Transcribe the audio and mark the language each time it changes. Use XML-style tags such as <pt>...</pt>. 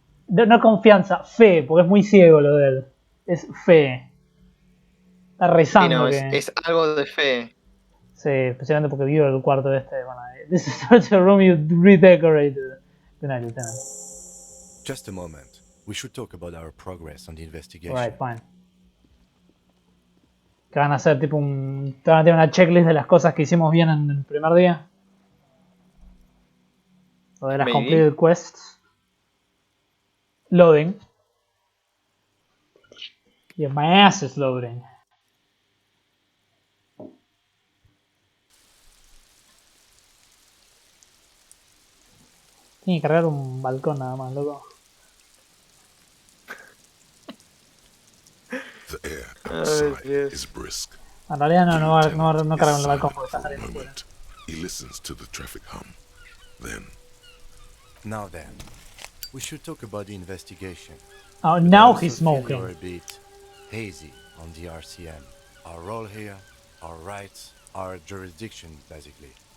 <es>No confianza, fe, porque es muy ciego lo de él. Es fe. Está rezando. Sí, no, es algo de fe. Sí, especialmente porque vivo en el cuarto de este.</es> <en>Bueno, this is such a room you redecorated. Good night, Lieutenant. Just a moment. We should talk about our progress on the investigation. Alright, fine.</en> <es>Que van a hacer tipo te van a tener una checklist de las cosas que hicimos bien en el primer día. O de las</es> <en>completed quests. Loading. Yeah, my ass is loading.</en> <es>Tiene que cargar un balcón nada más, loco.</es> <en>The air outside is brisk.</en> <es>En realidad no cargan el balcón porque está saliendo fuera.</es> <en>He listens to the traffic hum. Now then, we should talk about the investigation. Oh, now he's smoking. You're a bit hazy on the RCM. Our role here, our rights, our jurisdiction, basically.</en>